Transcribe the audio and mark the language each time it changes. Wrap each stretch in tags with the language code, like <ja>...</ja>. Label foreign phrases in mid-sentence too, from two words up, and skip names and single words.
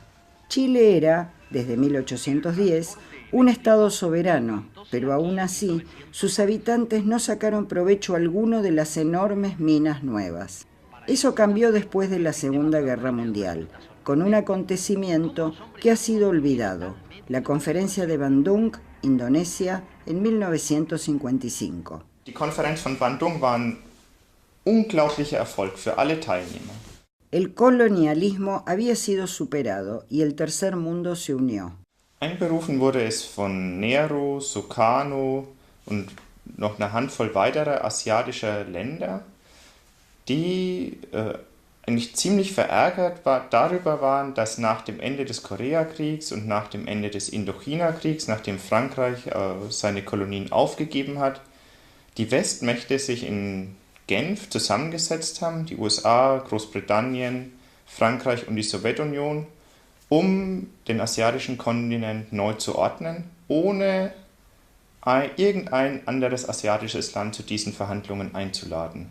<es>Chile era, desde 1810, un estado soberano, pero aún así, sus habitantes no sacaron provecho alguno de las enormes minas nuevas. Eso cambió después de la Segunda Guerra Mundial, con un acontecimiento que ha sido olvidado, la Conferencia de Bandung, Indonesia, en 1955.</es> <de>Die Konferenz von Bandung war ein unglaublicher Erfolg für alle Teilnehmer.</de> <es>El colonialismo había sido superado y el tercer mundo se unió.</es> <de>Einberufen wurde es von Nehru, Sukarno und noch eine Handvoll weiterer asiatischer Länder, die eigentlich ziemlich verärgert darüber waren, dass nach dem Ende des Koreakriegs und nach dem Ende des Indochina-Kriegs, nachdem Frankreich seine Kolonien aufgegeben hat, die Westmächte sich in Genf zusammengesetzt haben, die USA, Großbritannien, Frankreich und die Sowjetunion, um den asiatischen Kontinent neu zu ordnen, ohne irgendein anderes asiatisches Land zu diesen Verhandlungen einzuladen.</de>